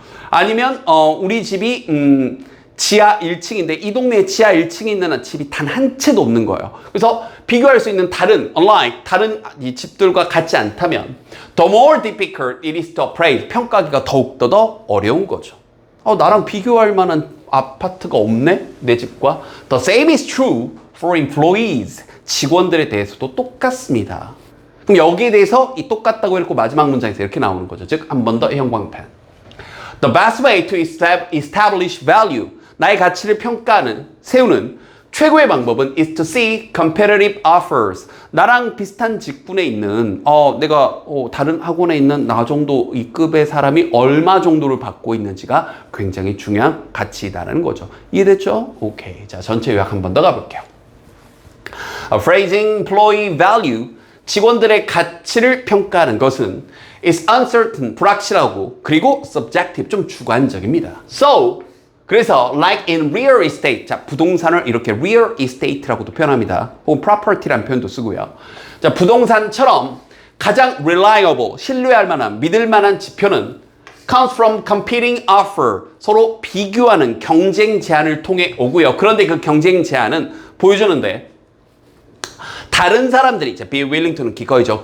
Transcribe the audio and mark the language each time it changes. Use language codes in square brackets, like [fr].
[ko] 아니면 우리 집이 지하 1층인데 이 동네에 지하 1층에 있는 집이 단 한 채도 없는 거예요. 그래서 비교할 수 있는 다른 이 집들과 같지 않다면 [en] the more difficult it is to appraise. [ko] 평가하기가 더욱더 어려운 거죠. 나랑 비교할 만한 아파트가 없네? 내 집과. [en] The same is true for employees. [ko] 직원들에 대해서도 똑같습니다. 그럼 여기에 대해서 이 똑같다고 해놓고 마지막 문장에서 이렇게 나오는 거죠. 즉, 한 번 더 형광펜. [en] The best way to establish value. [ko] 나의 가치를 세우는 최고의 방법은 [en] is to see competitive offers. [ko] 나랑 비슷한 직군에 있는, 내가 다른 학원에 있는 나 정도 이 급의 사람이 얼마 정도를 받고 있는지가 굉장히 중요한 가치다라는 거죠. 이해됐죠? 오케이. 자, 전체 요약 한 번 더 가볼게요. [en] Appraising employee value. [ko] 직원들의 가치를 평가하는 것은 [en] is uncertain, [ko] 불확실하고, 그리고 subjective, 좀 주관적입니다. So, 그래서 [en] like in real estate, [ko] 자, 부동산을 이렇게 real estate라고도 표현합니다. 혹은 property라는 표현도 쓰고요. 자, 부동산처럼 가장 reliable, 신뢰할 만한, 믿을 만한 지표는 [en] comes from competing offer, [ko] 서로 비교하는 경쟁 제안을 통해 오고요. 그런데 그 경쟁 제안은 보여주는데 다른 사람들이 이제 be willing to는 기꺼이죠.